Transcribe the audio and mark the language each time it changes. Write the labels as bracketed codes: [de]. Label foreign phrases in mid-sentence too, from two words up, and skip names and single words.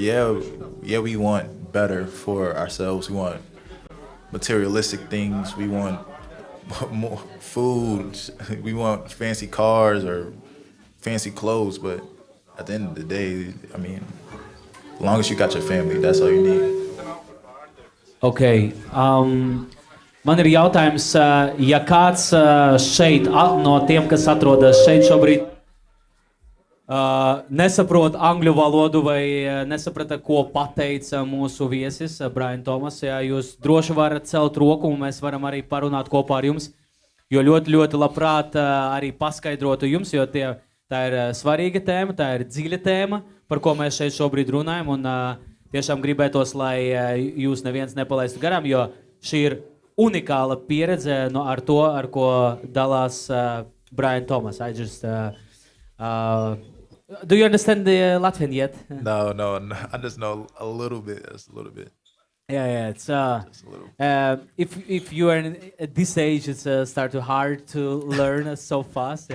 [en] Yeah, we want better for ourselves. We want materialistic things. We want more food. We want fancy cars or fancy clothes. But at the end of the day, as long as you got your family, that's all you need. Okay. [lv] Man ir jautājums, ja kāds šeit no tiem, kas atrodas šeit šobrīd, nesaprot angļu valodu vai nesaprata, ko pateica mūsu viesis, Bryant Thomas, ja jūs droši varat celt roku un mēs varam arī parunāt kopā ar jums, jo ļoti, ļoti labprāt arī paskaidrotu jums, jo tā ir svarīga tēma, tā ir dziļa tēma, par ko mēs šeit šobrīd runājam, un tiešām gribētos, lai jūs neviens nepalaistu garām, jo šī ir unikāla pieredze ar to, ar ko dalās Bryant Thomas. [en] I just... do you understand the Latvian yet? No, I just know a little bit. Just a little bit. Yeah, it's Just a little. if you are at this age, it's start to hard to learn so fast.